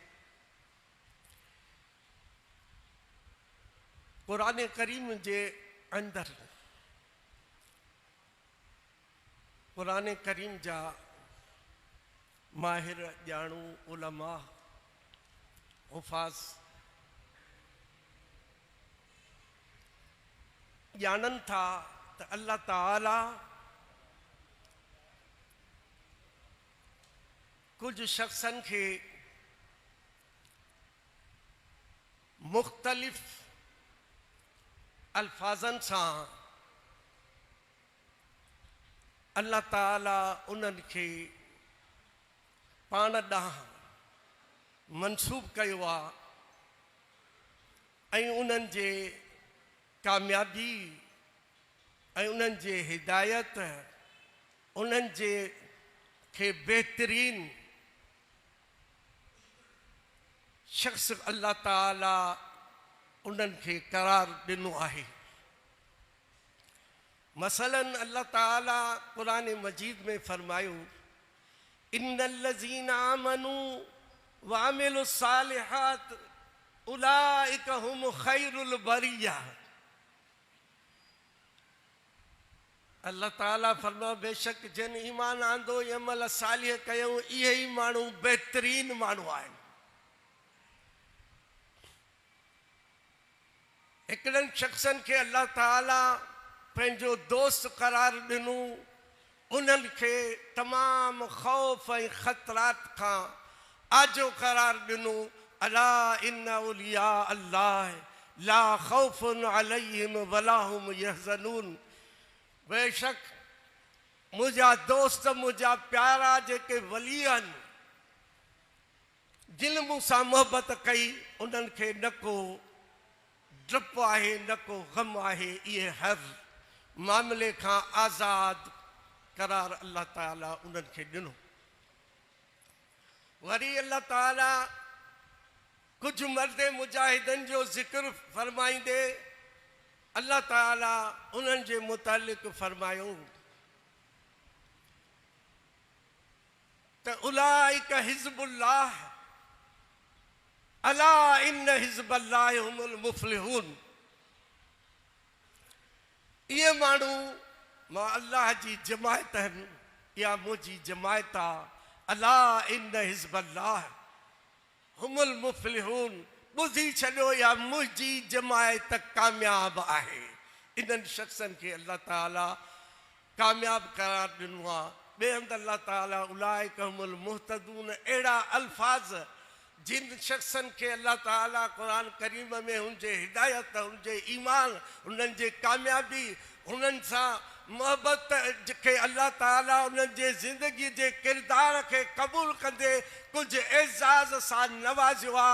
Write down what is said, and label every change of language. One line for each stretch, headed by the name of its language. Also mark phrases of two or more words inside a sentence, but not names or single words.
Sindhi: क़ुरान करीम जे अंदरि क़ुरान करीम जा माहिर ॼाणू उलमा हुफ़ाज़ ॼाणनि था त अल्लाह ताला कुछ शख्सन के मुख्तलिफ अल्फाजन सां अल्लाह ताला उन्हनि खे पाण ॾांहुं मंसूब कयो आहे ऐं उन्हनि जे कामयाबी ऐं उन्हनि जे हिदायत उन्हनि जे खे बेहतरीन शख्स अल्लाह ताला उन्हनि खे करार ॾिनो आहे। मसलन अल्लाह ताला क़ुरान मजीद में फरमायो
Arabic: إن الذين آمنوا وعملوا الصالحات أولئك هم خير البرية.
Sindhi: अल्लाह ताला फरमा बेशक जिन ईमान आंदो अमल सालिह कयूं इहे ई माण्हू बेहतरीन माण्हू आहिनि। हिकिड़नि शख्सनि खे अल्लाह ताला पंहिंजो दोस्त करार ॾिनो उन्हनि खे तमामु ख़ौफ़ ऐं ख़तरात खां आजो करार ॾिनो
Arabic: ألا إن أولياء الله لا خوف عليهم ولا هم يحزنون.
Sindhi: बेशक मुंहिंजा दोस्त मुंहिंजा प्यारा जेके वली आहिनि जिन मूंसां मोहबत कई उन्हनि खे न को डपु आहे न को ग़म आहे। इहे हर मामले खां आज़ाद करार अल्लाह ताला उन्हनि खे ॾिनो। वरी अल्लाह ताला कुझु मर्द मुजाहिदनि जो ज़िक्र फरमाईंदे अल्लाह ताला उन्हनि जे मुतालिक़ फरमायो त
Arabic: أولئك حزب الله ألا إن حزب الله هم المفلحون.
Sindhi: इहे माण्हू मां अल्लाह जी जमायत आहिनि या मुंहिंजी जमायत आहे।
Arabic: ألا إن حزب الله هم المفلحون
Sindhi: ॿुधी छॾियो या मुंहिंजी जमायत कामयाब आहे। इन्हनि शख़्सनि खे अल्लाह ताला कामयाब करार ॾिनो आहे। ॿिए हंधि अल्लाह ताला
Arabic: أولئك هم المهتدون
Sindhi: अहिड़ा अल्फाज़ जिन शख़्सनि खे अल्लाह ताला क़ुरान करीम में हुनजे हिदायत हुनजे ईमान हुननि जे कामयाबी हुननि सां मोहबत खे अल्लाह ताला उन्हनि जे ज़िंदगी जे किरदार खे क़बूल कंदे कुझु एज़ाज़ सां नवाज़ियो आहे।